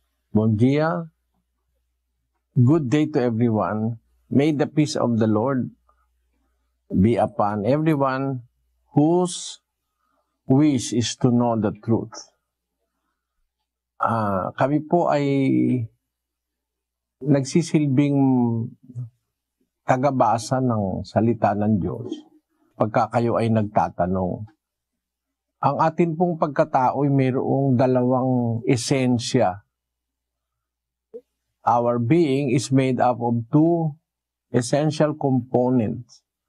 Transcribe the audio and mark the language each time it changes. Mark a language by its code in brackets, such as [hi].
[pap] Bon dia, [en] good day to everyone. May the peace of the Lord be upon everyone whose wish is to know the truth. [tl] Kami po ay nagsisilbing tagabasa ng salita ng Diyos pagka kayo ay nagtatanong. Ang atin pong pagkatao ay mayroong dalawang esensya. [en] Our being is made up of two essential components.